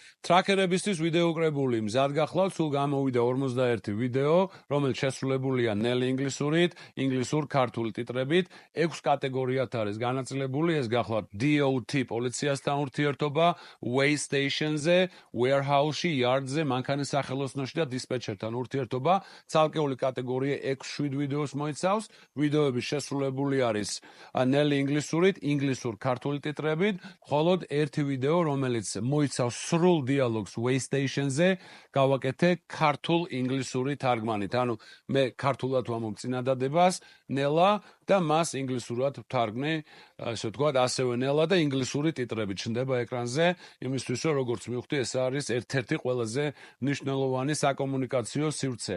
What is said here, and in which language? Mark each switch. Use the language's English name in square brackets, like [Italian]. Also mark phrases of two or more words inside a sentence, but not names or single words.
[Georgian] ტრაქერებისთვის ვიდეო კრებული მზად გახლავთ, სულ გამოვიდა 51 ვიდეო, რომელიც შესრულებულია ნელი ინგლისურით, ინგლისურ-ქართული ტიტრებით, 6 კატეგორიად არის განაწილებული, ეს გახლავთ DOT პოლიციასთან ურთიერთობა, [English] way station- [Georgian] ზე, warehouse-ში, yard-ზე, მანქანის სახელოსნოში და დისპეჩერთან ურთიერთობა, ცალკეული კატეგორია 6-7 ვიდეოს მოიცავს, ვიდეოები შესრულებული არის ნელი ინგლისურით, ინგლისურ-ქართული ტიტრებით, მხოლოდ ერთი ვიდეო, რომელიც მოიცავს სრულ [English] dialogs way station- [Georgian] ზე გავაკეთე ქართულ ინგლისური თარგმანით. ანუ მე ქართულად ვამბობ წინადადებას, ნელა და მას ინგლისურად ვთარგმნი, ასე ვთქვათ, ასევე ნელა და ინგლისური ტიტრები ჩნდება ეკრანზე, იმისთვის რომ როგორც მივხვდი, ეს არის ერთ-ერთი ყველაზე მნიშვნელოვანი საკომუნიკაციო სივრცე.